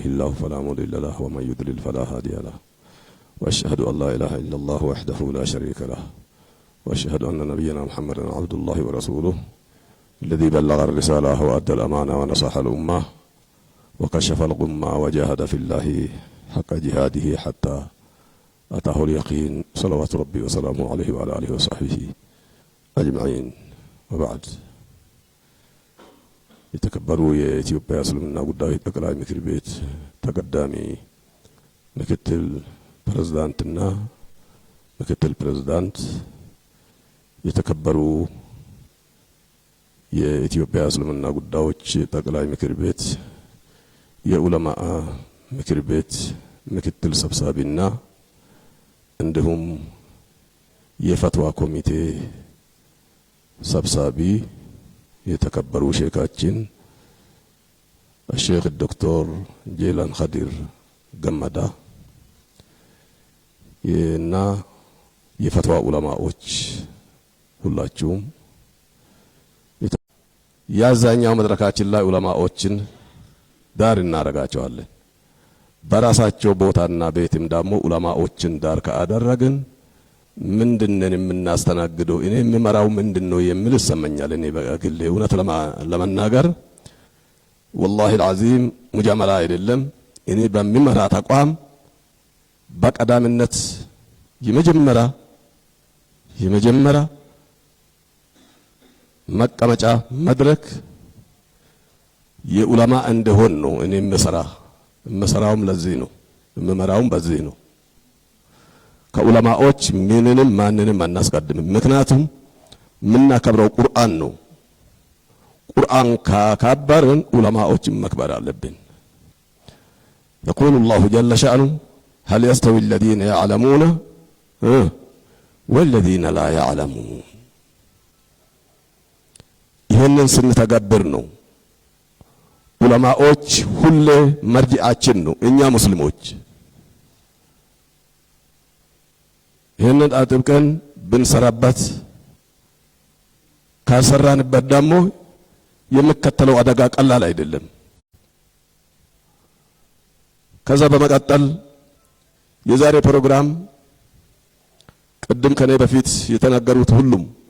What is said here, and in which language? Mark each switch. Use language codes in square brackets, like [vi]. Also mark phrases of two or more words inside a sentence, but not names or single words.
[ar] الله فلا مضل له ومن يضلل فلا هادي له وأشهد أن لا إله إلا الله وحده لا شريك له وأشهد أن نبينا محمدا عبد الله ورسوله الذي بلغ الرسالة وأدى الأمانة ونصح الأمة وكشف الغمة وجاهد في الله حق جهاده حتى أتاه اليقين صلوات ربي وسلامه عليه وعلى آله وصحبه أجمعين. وبعد يتكبروا [am] የኢትዮጵያ እስልምና ጉዳዮች ጠቅላይ ምክር ቤት ተቀዳሚ ምክትል ፕሬዝዳንትና ምክትል ፕሬዝዳንት፣ የተከበሩ የኢትዮጵያ እስልምና ጉዳዮች ጠቅላይ ምክር ቤት የዑለማ ምክር ቤት ምክትል ሰብሳቢና እንዲሁም የፈትዋ ኮሚቴ ሰብሳቢ የተከበሩ ሼካችን [ar] الشيخ الدكتور جيلان خدير [am] ገመዳ እና የፈትዋ ዑለማዎች ሁላችሁም ያዛኛው መድረካችን ላይ ዑለማዎችን ዳር እናረጋቸዋለን። በራሳቸው ቦታና ቤትም ደግሞ ዑለማዎችን ዳር ካደረግን ምንድነን የምናስተናግደው? እኔ የምመራው ምንድነው የሚል ይሰማኛል። እኔ በግሌ እውነት ለመናገር [ar] والله العظيم [am] ሙጃመላ አይደለም። እኔ በሚመራ ተቋም በቀዳሚነት የመጀመሪያ መቀመጫ መድረክ የዑለማ እንደሆን ነው እኔ የምሰራውም ለዚህ ነው፣ የምመራውም በዚህ ነው። ከዑለማዎች ምንንም ማንንም አናስቀድም። ምክንያቱም የምናከብረው ቁርአን ነው። ቁርአን ካከበርን ዑለማዎችን መክበር አለብን። [ar] يقول الله جل شأنه هل يستوي الذين يعلمون والذين لا يعلمون. [am] ይሄንን ስንተገብር ነው ዑለማዎች ሁሌ መርጂአችን ነው እኛ ሙስሊሞች። ይሄንን አጥብቀን ብንሰራበት ካሰራንበት ደግሞ የሚከተለው አደጋ ቀላል አይደለም። ከዛ በመቀጠል የዛሬ ፕሮግራም ቅድም ከኔ በፊት የተናገሩት ሁሉም